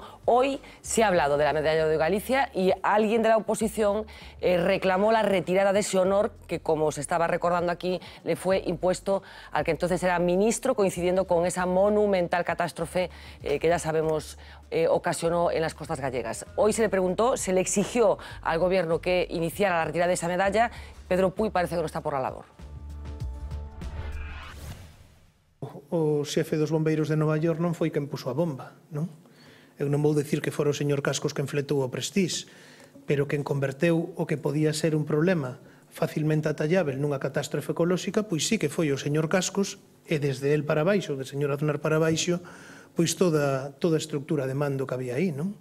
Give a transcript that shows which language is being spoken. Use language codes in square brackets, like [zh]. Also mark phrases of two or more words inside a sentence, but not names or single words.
[es] Hoy se ha hablado de la medalla de oro de Galicia y alguien de la oposición reclamó la retirada de ese honor que, como se estaba recordando aquí, le fue impuesto al que entonces era ministro, coincidiendo con esa monumental catástrofe que ya sabemos ocasionó en las costas gallegas. Hoy se le preguntó, se le exigió al gobierno que iniciara la retirada de esa medalla. Pedro Puy parece que non está por la labor. [gl] O xefe dos bombeiros de Nova York non foi quen puso a bomba, non? Eu non vou dicir que fora o señor Cascos quen fletou o Prestige, pero quen converteu o que podía ser un problema facilmente atallável nunha catástrofe ecolóxica, pois sí que foi o señor Cascos, e desde el para baixo, do señor Aznar para baixo, pois toda a estructura de mando que había aí, non?